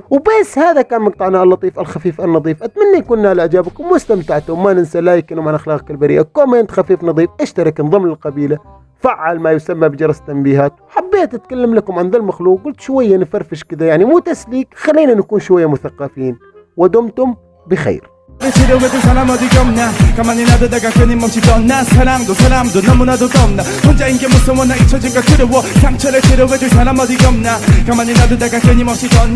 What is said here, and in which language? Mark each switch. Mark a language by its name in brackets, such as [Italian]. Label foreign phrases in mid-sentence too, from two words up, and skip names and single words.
[Arabic] وبس هذا كان مقطعنا اللطيف الخفيف النظيف. أتمنى يكون نال إعجابكم واستمتعتم. ما ننسى لايك ومن أخلاقك البريئة، كومنت خفيف نظيف، اشترك انضم للقبيلة، فعل ما يسمى بجرس التنبيهات. حبيت أتكلم لكم عن ذا المخلوق، قلت شوية نفرفش كذا يعني مو تسليك، خلينا نكون شوية مثقفين. ودمتم بخير. [Korean] 치료해줄 사람 어디 없나 가만히 놔두다가 끊임없이 떠나 사람도 너무나도 겁나 혼자인 게 무서워 나 잊혀질까 두려워 상처를 치료해줄 사람 어디 없나 가만히 놔두다가 끊임없이 떠나